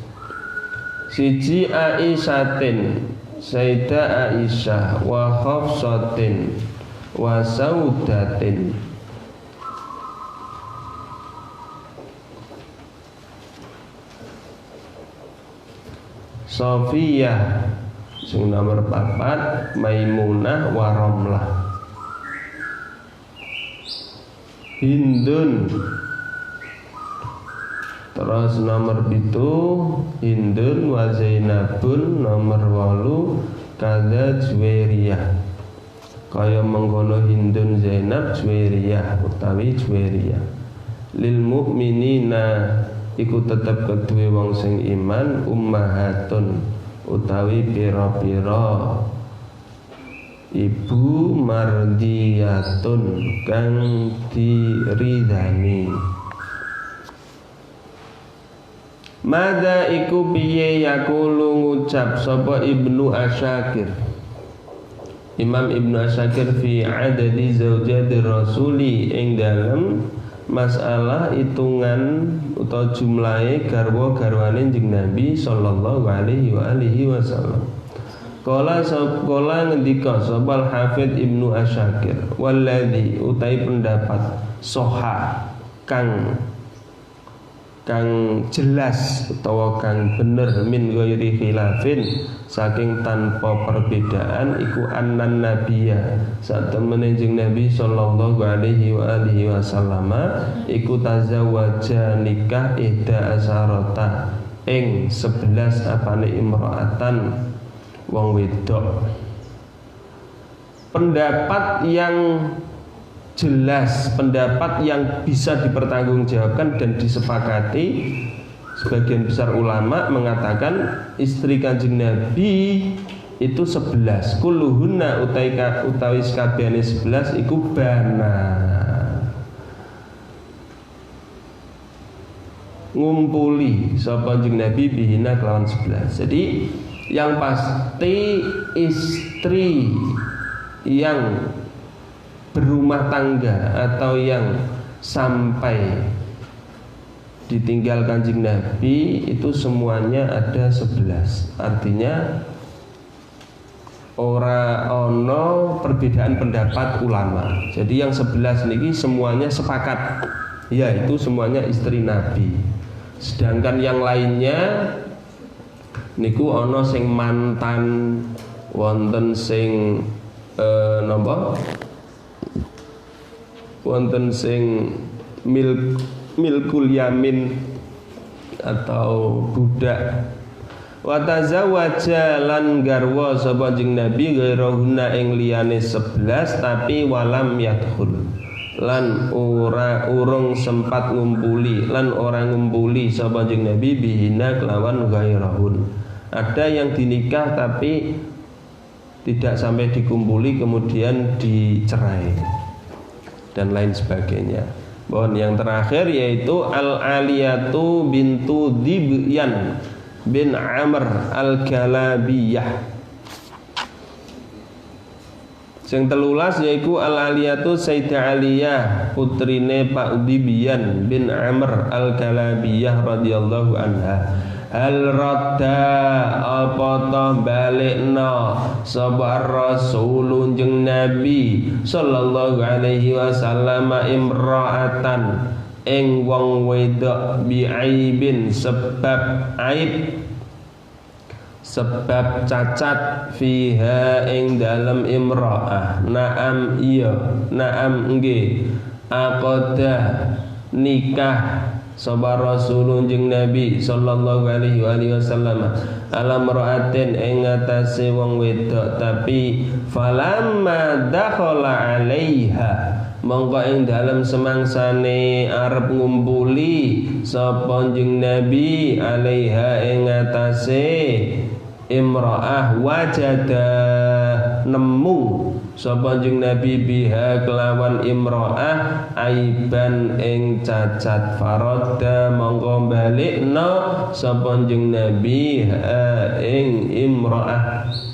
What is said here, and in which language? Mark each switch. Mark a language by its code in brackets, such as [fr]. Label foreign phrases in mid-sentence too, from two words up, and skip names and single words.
[jv] Siji Aisyah, Sayyidah Aisyah, wa Hafsatin, wa Saudatin. Sofiyah sing nomor 4, Maimunah wa Ramlah. Hindun. Terus nomor 7 Hindun wa Zainabun, nomor 8 kada Juwairiyah. Kaya mengkono Hindun, Zainab, Juwairiyah utawi Juwairiyah. [ar] للمؤمنين [jv] iku tetep kedue wong sing iman ummahatun utawi pira-pira ibu mardiyatun kang diridani. Mada iku piye yaqulu ngucap sapa Ibnu Asyakir, Imam Ibnu Asyakir [ar] في عدد زوجات الرسول [jv] ing dalem masalah hitungan atau jumlahe garwa-garwane jeng Nabi [ar] صلى الله عليه وآله وسلم. [jv] Qala ngendika sapa Hafidz Ibnu Asyakir, walladzi utai pendapat soha kang jelas utawa kang bener [ar] من غير خلاف [jv] saking tanpa perbedaan iku [ar] أن النبي [jv] satemene jeng Nabi [ar] صلى الله عليه وآله وسلم [jv] iku tazawwaja nikah [ar] إحدى عشرة [jv] ing 11 apane imraatan wong wedok. [id] Pendapat yang jelas, pendapat yang bisa dipertanggungjawabkan dan disepakati, sebagian besar ulama mengatakan istri Kanjeng Nabi itu 11. [jv] Kulluhunna utawi sakabehane 11 iku bana. Ngumpuli sapa Kanjeng Nabi bihina kelawan 11. [id] Jadi yang pasti istri yang berumah tangga atau yang sampai ditinggal Kanjeng Nabi itu semuanya ada 11. [jv] Artinya ora ono perbedaan pendapat ulama. [id] Jadi yang 11 niki semuanya sepakat, yaitu semuanya istri Nabi. [jv] Sedangkan yang lainnya niku ono sing mantan, wonten sing napa? Wonten sing [ar] ملك اليمين [jv] atau budak. [ar] وتزوج [jv] lan garwa sapa Kanjeng Nabi ghairahunna ing liyane 11 tapi [ar] ولم يدخل [jv] lan urung sempat ngumpuli lan orang ngumpuli sapa Kanjeng Nabi bihina kelawan ghairahun. [id] Ada yang dinikah tapi tidak sampai dikumpuli kemudian dicerai dan lain sebagainya. Mohon yang terakhir yaitu Al-Aliyatu bintu Dibyan bin Amr Al-Galabiyah. Yang telulas yaitu Al-Aliyatu Sayyidah Aliyah putrine Pak Dibyan bin Amr Al-Galabiyah [ar] رضي الله عنها. هل رد [jv] apa toh balikna sabar rasulun jeng Nabi [ar] صلى الله عليه وسلم [jv] imra'atan ing wong wedok bi'aibin sebab aib, sebab cacat, fiha ing dalam imra'ah. Naam iya, naam nggih, aqada nikah sapa Rasulun jeung Nabi [ar] صلى الله عليه وسلم على امرأة [jv] ing atase wong wedok, tapi [ar] فلما دخل عليها [jv] mongko ing dalem semangsane arep ngumpuli sapa jeung Nabi alaiha ing atase imra'ah, wajada nemu sapa jeung Nabi biha kelawan imra'ah aiban ing cacat, faradda mongko balikna sapa jeung Nabi ing imra'ah.